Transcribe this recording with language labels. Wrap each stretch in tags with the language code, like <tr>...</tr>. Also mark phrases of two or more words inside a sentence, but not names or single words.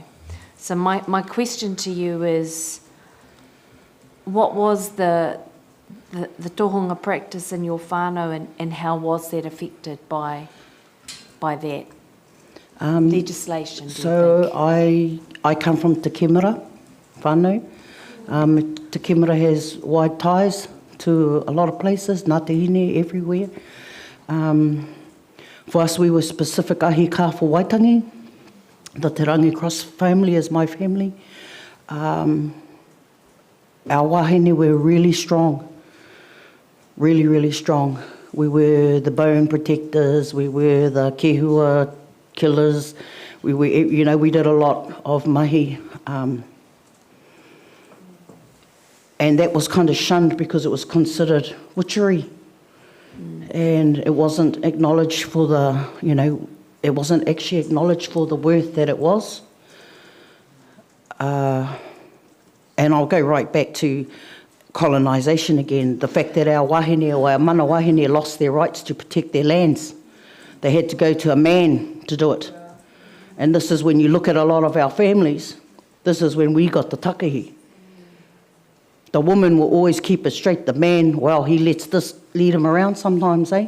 <en>So my question to you is, what was the tohunga practice in your whānau, and how was that affected by that legislation? So I come from Te Kemera whānau. Te Kemera has wide ties to a lot of places, Ngāti everywhere. For us, we were specific</en> <mi>ahi ka</mi> <en>for Waitangi. The Te Rangi Cross family is my family. Our wahine were really strong, really, really strong. We were the bone protectors, we were the kehua killers, we did a lot of mahi. And that was kind of shunned because it was considered witchery. And it wasn't acknowledged for it wasn't actually acknowledged for the worth that it was. And I'll go right back to colonisation again. The fact that our wahine or our</en> <mi>mana wahine</mi> <en>lost their rights to protect their lands. They had to go to a man to do it. And this is when you look at a lot of our families, this is when we got the takahi. The woman will always keep it straight. The man, well, he lets this lead him around sometimes, eh?</en>